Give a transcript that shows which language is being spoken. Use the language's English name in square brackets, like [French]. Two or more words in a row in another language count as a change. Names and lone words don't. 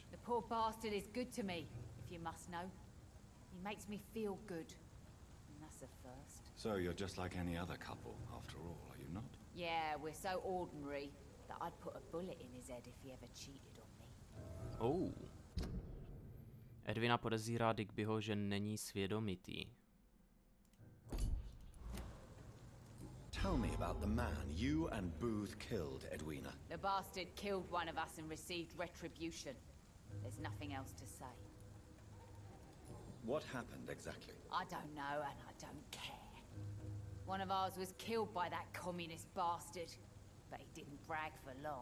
[English] The poor bastard is good to me, if you must know. He makes me feel good. And that's a first. So you're just like any other couple, after all, are you not? Yeah, we're so ordinary that I'd put a bullet in his head if he ever cheated on me. [Czech] Edwina podezírá Digbyho, že není svědomitý. [English] Tell me about the man you and Booth killed, Edwina. The bastard killed one of us and received retribution. There's nothing else to say. What happened exactly? I don't know and I don't care. One of ours was killed by that communist bastard, but he didn't brag for long.